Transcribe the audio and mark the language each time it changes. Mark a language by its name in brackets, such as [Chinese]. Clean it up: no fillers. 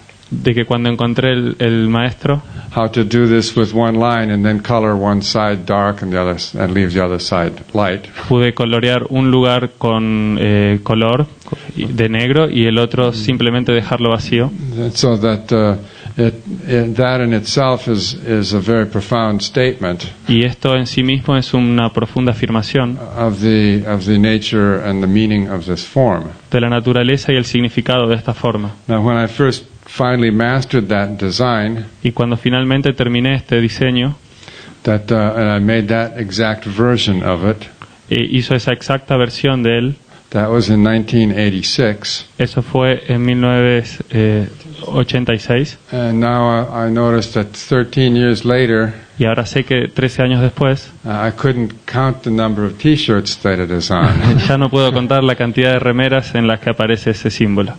[Spanish] de que cuando encontré el maestro [English] how to do this with one line and then color one side dark and the other and leave the other side light. [Spanish] pude colorear un lugar con color de negro y el otro simplemente dejarlo vacío. [English] So that that in itself is a very profound statement [Spanish] Y esto en sí mismo es una profunda afirmación [English] of the nature and the meaning of this form. [Spanish] de la naturaleza y el significado de esta forma. [English] Now, when I first finally mastered that design, [Spanish] Y cuando finalmente terminé este diseño, [English] and I made that exact version of it, [Spanish] hizo esa exacta versión de él. [English] that was in 1986. [Spanish] Eso fue en 1986. [English] And now I noticed that 13 years later, [Spanish] Y ahora sé que 13 años después [English] I couldn't count the number of T-shirts that it is on. [Spanish] ya no puedo contar la cantidad de remeras en las que aparece ese símbolo.